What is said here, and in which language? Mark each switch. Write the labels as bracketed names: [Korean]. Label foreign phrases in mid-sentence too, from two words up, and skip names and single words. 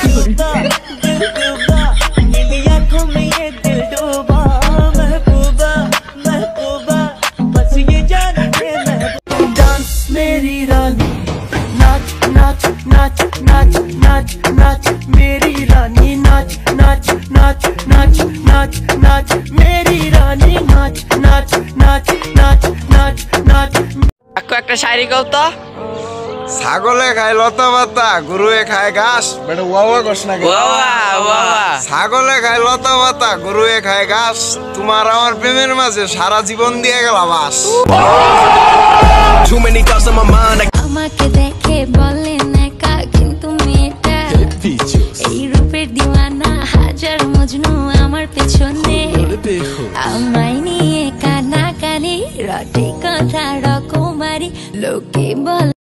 [Hindi] मेरी रानी नाच नाच नाच नाच नाच नाच मेरी रानी नाच नाच नाच नाच नाच नाच मेरी रानी नाच नाच नाच नाच नाच नाच। [Bangla] একটা শায়রি গাও তো। ছাগলে খায় লতা পাতা, গরুয়ে খায় ঘাস। বেটা ওয়া ঘোষ না কে? ছাগলে খায় লতা পাতা, গরুয়ে খায় ঘাস। তোমার আমার প্রেমের মাঝে সারা জীবন দিয়ে গেলাম বাস। আমাকে দেখে বলেন একা, কিন্তু মেয়েটা এই রূপের দিওয়ানা, হাজার মজনু আমার পেছনে, আমায় নিয়ে কানাকানি রটে কথা রকমারি লোকে বল।